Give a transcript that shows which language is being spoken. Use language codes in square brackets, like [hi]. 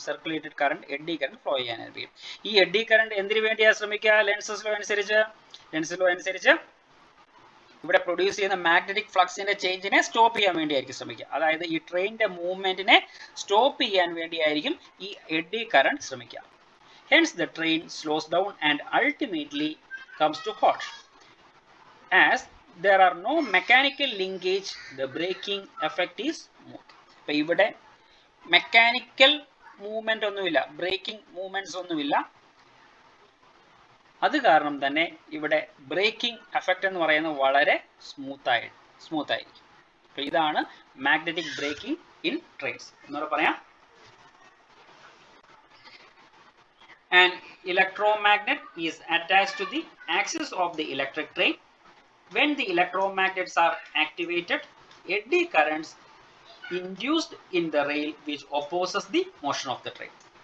[ml] Circulated current, eddy current flow ചെയ്യാൻ ആരംഭിക്കും. ഈ എഡ്ഡി കറണ്ട് എന്തിനു വേണ്ടിയാണ് ശ്രമിക്കുക? ലെൻസസ് ലോ അനുസരിച്ച് ഇവിടെ പ്രൊഡ്യൂസ് ചെയ്യുന്ന മാഗ്നറ്റിക് ഫ്ലക്സിന്റെ ചേഞ്ചിനെ സ്റ്റോപ്പ് ചെയ്യാൻ വേണ്ടിയായിരിക്കും ശ്രമിക്കുക. അതായത് ഈ ട്രെയിനിന്റെ മൂവ്മെന്റിനെ സ്റ്റോപ്പ് ചെയ്യാൻ വേണ്ടിയായിരിക്കും ഈ എഡ്ഡി കറണ്ട് ശ്രമിക്കുക. [en] Hence the train slows down and ultimately comes to halt. As there are no mechanical linkage, the braking effect is smooth. [ml] അപ്പോൾ ഇവിടെ മെക്കാനിക്കൽ മൂവ്മെന്റ് ഒന്നുമില്ല, ബ്രേക്കിംഗ് മൂവ്മെന്റ്സ് ഒന്നുമില്ല. അത് കാരണം തന്നെ ഇവിടെ ബ്രേക്കിംഗ് എഫക്റ്റ് എന്ന് പറയുന്നത് വളരെ സ്മൂത്ത് ആയിരിക്കും. അപ്പോൾ ഇതാണ് മാഗ്നറ്റിക് ബ്രേക്കിംഗ് ഇൻ ട്രെയിൻസ്. എന്നൂടെ പറയാം. [en] An electromagnet is attached to the axis of the electric train. When the electromagnets are activated, eddy currents induced in the rail which opposes the motion of the train.